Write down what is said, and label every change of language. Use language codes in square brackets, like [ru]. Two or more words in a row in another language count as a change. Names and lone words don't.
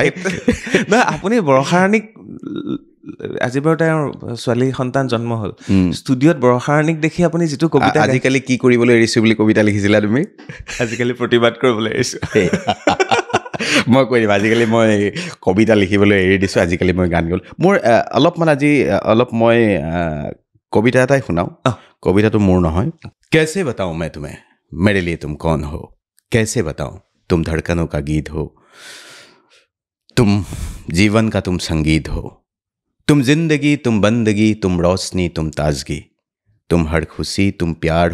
[as] নহয় আপুনি বৰষা ৰাণীক আজি বাৰু তেওঁৰ ছোৱালী সন্তান জন্ম হ'ল ষ্টুডিঅ'ত বৰষা ৰাণীক দেখি আপুনি যিটো কবিতা আজিকালি কি কৰিবলৈ এৰিছোঁ বুলি কবিতা লিখিছিলা তুমি আজিকালি প্ৰতিবাদ কৰিবলৈ এৰিছোঁ মই কৈ দিম আজিকালি মই কবিতা লিখিবলৈ এৰি দিছোঁ আজিকালি মই গান গালোঁ মোৰ অলপ মই কবিতা এটাই শুনাওঁ কবিতাটো মোৰ নহয় [hi] कैसे बताऊं मैं तुम्हें मेरे लिए तुम कौन हो कैसे बताऊं तुम धड़कनों का गीत हो तुम जीवन का तुम संगीत हो तुम जिंदगी तुम बंदगी तुम रोशनी तुम ताजगी तुम हर खुशी तुम प्यार